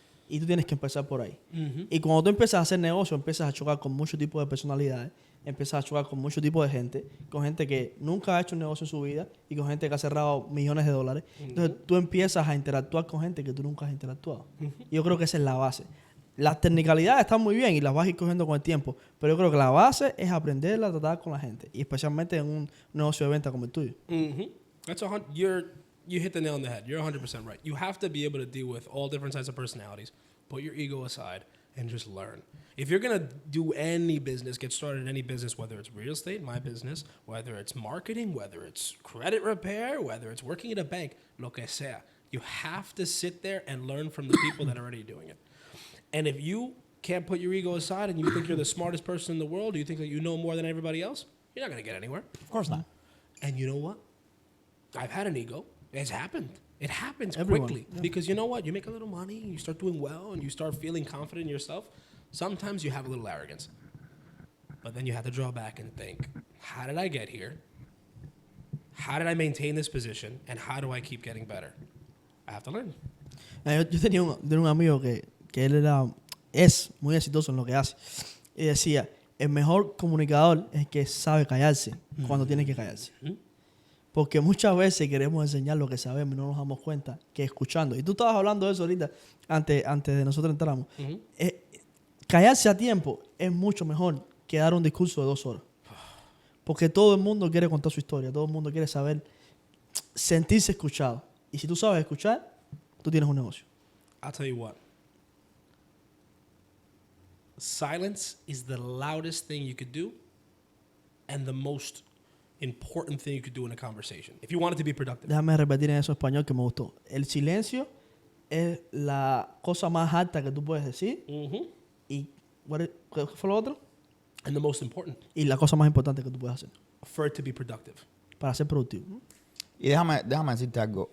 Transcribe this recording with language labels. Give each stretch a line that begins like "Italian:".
Spanish: Y tú tienes que empezar por ahí. Y cuando tú empiezas a hacer negocio, empiezas a chocar con muchos tipos de personalidades, empiezas a chocar con muchos tipos de gente, con gente que nunca ha hecho un negocio en su vida y con gente que ha cerrado millones de dólares. Entonces tú empiezas a interactuar con gente que tú nunca has interactuado. Y yo creo que esa es la base. Las technicalidades están muy bien y las vas a ir cogiendo con el tiempo, pero yo creo que la base es aprender a tratar con la gente, y especialmente en un negocio de venta como el tuyo.
English: That's you hit the nail on the head. You're 100% right. You have to be able to deal with all different types of personalities, put your ego aside, and just learn. If you're going to do any business, get started in any business, whether it's real estate, my business, whether it's marketing, whether it's credit repair, whether it's working at a bank,
Spanish: lo que sea,
English: you have to sit there and learn from the people that are already doing it. And if you can't put your ego aside and you think you're the smartest person in the world, you think that you know more than everybody else, you're not going to get anywhere. Of course not. And you know what? I've had an ego. It's happened. It happens Everyone, quickly. yeah. Because you know what? You make a little money, you start doing well, and you start feeling confident in yourself. Sometimes you have a little arrogance. But then you have to draw back and think, how did I get here? How did I maintain this position? And how do I keep getting better? I have to learn.
Spanish: Yo tenía un amigo que él es muy exitoso en lo que hace. Y decía, el mejor comunicador es el que sabe callarse cuando tiene que callarse. Porque muchas veces queremos enseñar lo que sabemos y no nos damos cuenta que escuchando. Y tú estabas hablando de eso ahorita, antes de nosotros entramos. Callarse a tiempo es mucho mejor que dar un discurso de 2 horas. Porque todo el mundo quiere contar su historia. Todo el mundo quiere saber, sentirse escuchado. Y si tú sabes escuchar, tú tienes un negocio.
English: I'll tell you what. Silence is the loudest thing you could do and the most important thing you could do in a conversation if you want it to be productive.
Spanish: Déjame repetir en eso en español que me gustó. El silencio es la cosa más alta que tú puedes decir. ¿Y qué fue lo otro?
English: And the most important.
Spanish: Y la cosa más importante que tú puedes hacer
English: For it to be productive.
Spanish: para ser productivo. Y déjame decirte algo.